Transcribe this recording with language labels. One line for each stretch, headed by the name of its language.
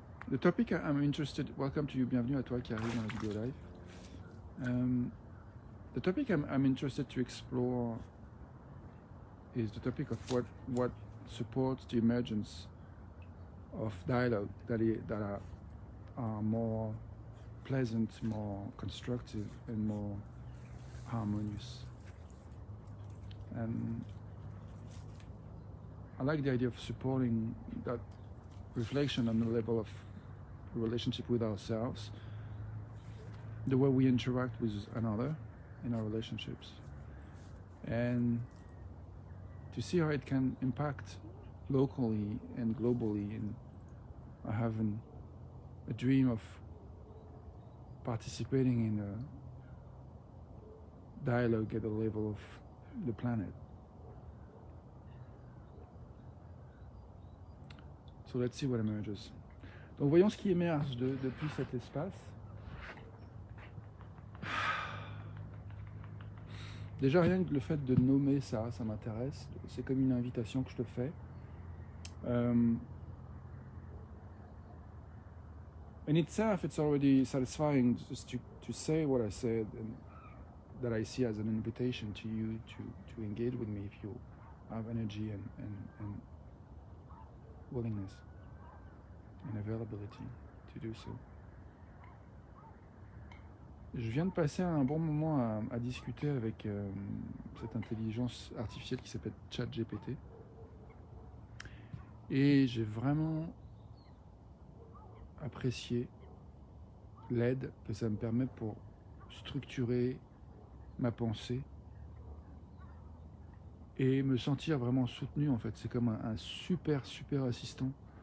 English: The topic I'm interested, welcome to you,
French: bienvenue à toi qui arrive dans la vidéo live.
English: The topic I'm interested to explore is the topic of what supports the emergence of dialogue that are more pleasant, more constructive and more harmonious. And I like the idea of supporting that reflection on the level of relationship with ourselves, the way we interact with another in our relationships, and to see how it can impact locally and globally. And I have a dream of participating in a dialogue at the level of the planet. So let's see what emerges.
French: Donc voyons ce qui émerge depuis cet espace. Déjà rien que le fait de nommer ça m'intéresse. C'est comme une invitation que je te fais.
English: In itself, it's already satisfying just to say what I said, and that I see as an invitation to you to engage with me if you have energy and willingness and availability to do so.
French: Je viens de passer un bon moment à discuter avec cette intelligence artificielle qui s'appelle ChatGPT. Et j'ai vraiment apprécié l'aide que ça me permet pour structurer ma pensée et me sentir vraiment soutenu en fait. C'est comme un super assistant.